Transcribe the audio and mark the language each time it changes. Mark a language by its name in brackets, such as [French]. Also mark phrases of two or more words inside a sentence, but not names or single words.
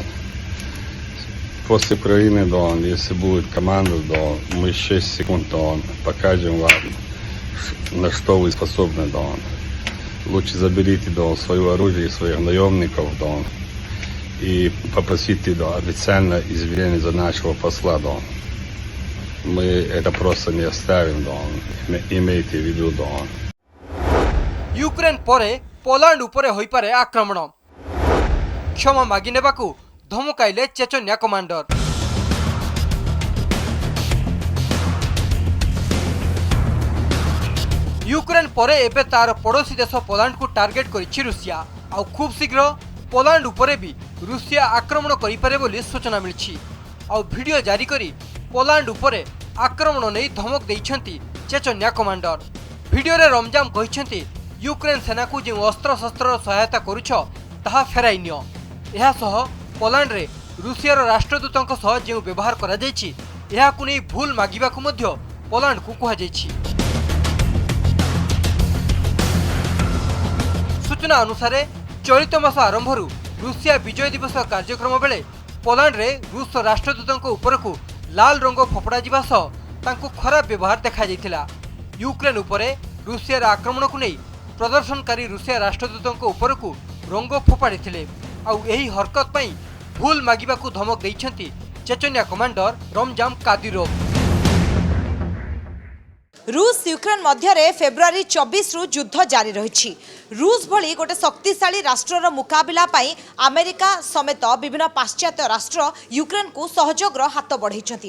[Russian] После Украины, да, если будет команда, да, мы 6 секунд, да, покажем вам, на что вы способны, да. Лучше заберите, да, свое оружие, своих наемников, да, и попросите, да, официально извинения за нашего посла, да. Мы это просто не оставим, да. Имейте в виду, да. [Odia] ୟୁକ୍ରେନ ପରେ ପୋଲାଣ୍ଡ ଉପରେ ହୋଇ ପାରେ ଆକ୍ରମଣ। କ୍ଷମା ମାଗି ନେବାକୁ ଧମକାଇଲେ ଚେଚନ୍ୟା କମାଣ୍ଡର। ୟୁକ୍ରେନ ପରେ ଏବେ ତାର ପଡ଼ୋଶୀ ଦେଶ ପୋଲାଣ୍ଡ କୁ ଟାର୍ଗେଟ କରିଛି ରୁଷିଆ। ଆଉ ଖୁବ ଶୀଘ୍ର ପୋଲାଣ୍ଡ ଉପରେ ଭି ରୁଷିଆ ଆକ୍ରମଣ କରି ପାରେ ବୋଲି ସୂଚନା ମିଳୁଛି। ଆଉ ଭିଡିଓ ଜାରି କରି ପୋଲାଣ୍ଡ ଉପରେ ଆକ୍ରମଣ ନେଇ ଧମକ ଦେଉଛନ୍ତି ଚେଚନ୍ୟା କମାଣ୍ଡର। ଭିଡିଓ ରେ ରମଜାନ କହିଛନ୍ତି ୟୁକ୍ରେନ ସେନା କୁ ଯେଉଁ ଅସ୍ତ୍ର ଶସ୍ତ୍ର ସହାୟତା କରୁଛ ତାହା ଫେରାଇ ନିଅ। ଏହା ସହ ପୋଲାଣ୍ଡ ରେ ରୁଷିଆର ରାଷ୍ଟ୍ରଦୂତଙ୍କ ସହ ଯେଉଁ ବ୍ୟବହାର କରା ଯାଇଛି ଏହାକୁ ନେଇ ଭୁଲ ମାଗିବାକୁ ମଧ୍ୟ ପୋଲାଣ୍ଡ କୁ କୁହା ଯାଇଛି। ସୂଚନା ଅନୁସାରେ ଚଳିତ ମାସ ଆରମ୍ଭରୁ ରୁଷିଆ ବିଜୟ ଦିବସ କାର୍ଯ୍ୟକ୍ରମ ବେଳେ ପୋଲାଣ୍ଡ ରେ ରୁଷ ରାଷ୍ଟ୍ରଦୂତଙ୍କ ଉପରକୁ ଲାଲ ରଙ୍ଗ ଫୋପଡ଼ା ଯିବା ସହ ତାଙ୍କୁ ଖରାପ ବ୍ୟବହାର ଦେଖା ଯାଇଥିଲା। ୟୁକ୍ରେନ ଉପରେ ରୁଷିଆର ଆକ୍ରମଣ କୁ ନେଇ ପ୍ରଦର୍ଶନକାରୀ ରୁଷିଆ ରାଷ୍ଟ୍ରଦୂତଙ୍କ ଉପରକୁ ରଙ୍ଗ ଫୋପାଡ଼ି ଥିଲେ। ଆଉ ଏହି ହରକତ ପାଇଁ ଭୁଲ ମାଗିବାକୁ ଧମକ ଦେଉଛନ୍ତି ଚେଚନ୍ୟା କମାଣ୍ଡର ରମଜାନ କାଦିରୋଭ। ରୁଷ ୟୁକ୍ରେନ ମଧ୍ୟ ଫେବୃଆରୀ 24 ରୁ ଯୁଦ୍ଧ ଜାରି ରହି। ରୁଷ ଭଳି ଗୋଟେ ଶକ୍ତିଶାଳୀ ରାଷ୍ଟ୍ରର ମୁକାବିଲା ପାଇଁ ଆମେରିକା ସମେତ ବିଭିନ୍ନ ପାଶ୍ଚାତ୍ୟ ରାଷ୍ଟ୍ର ୟୁକ୍ରେନ କୁ ସହଯୋଗର ହାତ ବଢ଼ାଇ।